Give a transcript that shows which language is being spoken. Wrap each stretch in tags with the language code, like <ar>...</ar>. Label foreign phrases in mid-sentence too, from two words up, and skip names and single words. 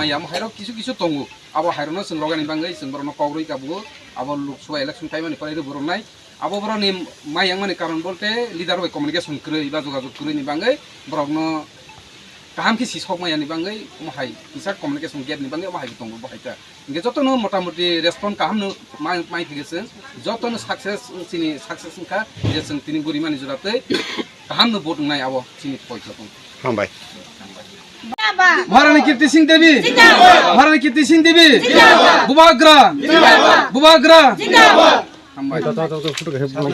<brx>माया हाइरो किछु किछु दङो अब हाइरोनो जों लगानि बाङै जों बरनो कौरै गाबो अब लोकसभा</brx> <en>election time</en> <brx>फरायनो बरनाय अब बरनि मायां माने कारण बोलते लिडार वाइ कम्युनिकेशन करै बा जगाजग करैनि बाङै बरनो गाहाम कि सिसक मायानि बाङै माहाय बिसा</brx> <en>communication gap</en> <brx>नि बाङै माहाय दङ बहायता इंगे जतनो मोटामोटी रेस्पन्स गाहामनो माइ फैगेसो जतनो सक्सेस सिनि सक्सेस का जे जों तिनि गुरिमानि जुरातै गाहामनो भोट नाय अब सिनि पयसा दङ हामबाय</brx> <hi>महारानी कीर्ति सिंह देवी महारानी कीर्ति सिंह देवी बुबाग्रा जिंदाबाद</hi>